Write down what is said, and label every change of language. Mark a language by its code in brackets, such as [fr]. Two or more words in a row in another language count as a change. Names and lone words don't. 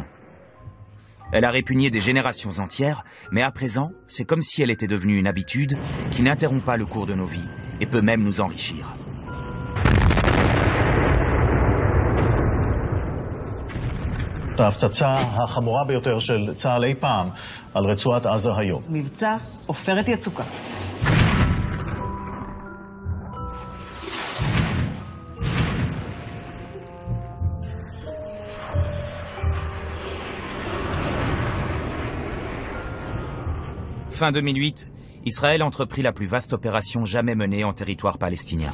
[fr] Elle a répugné des générations entières, mais à présent, c'est comme si elle était devenue une habitude qui n'interrompt pas le cours de nos vies et peut même nous enrichir. [he] זאת ההפצצה החמורה ביותר של צה"ל אי פעם על רצועת עזה היום. מבצע עופרת יצוקה. [fr] Fin 2008, Israël entreprit la plus vaste opération jamais menée en territoire palestinien.